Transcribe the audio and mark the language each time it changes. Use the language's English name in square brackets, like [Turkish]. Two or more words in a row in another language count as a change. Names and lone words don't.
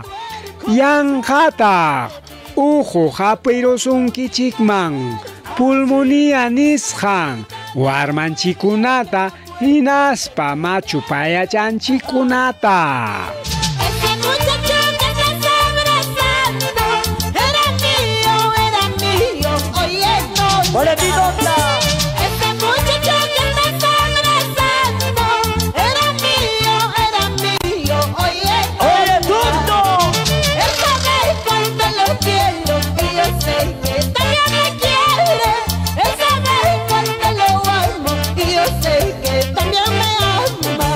[Quechua] Yanqataq uqu hapirusunkichikman pulmonía nisqan warmanchikunata hinaspa machupayachanchikunata. [Spanish] ¡Boletito! Ese muchacho que me está abrazando era mío, oye, tonto. Él sabe cuánto lo quiero y yo sé que también me quiere. Él sabe cuánto lo amo y yo sé que también me ama.